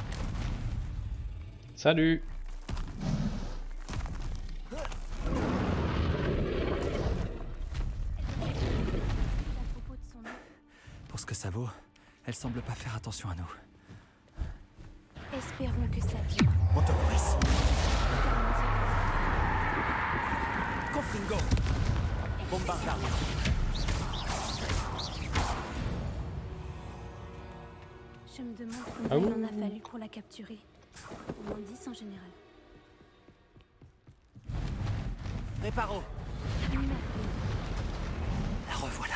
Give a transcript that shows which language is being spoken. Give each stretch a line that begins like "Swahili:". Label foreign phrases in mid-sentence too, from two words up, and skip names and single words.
French: Salut. À propos de son œuf, Pour ce que ça vaut, elle semble pas faire attention à nous. espérons que ça dure. Motoris! Confringo! Bombardard! Je me demande combien Ah il oui. en a fallu pour la capturer. Au moins 10 en général. Réparo! Merveilleux. La revoilà!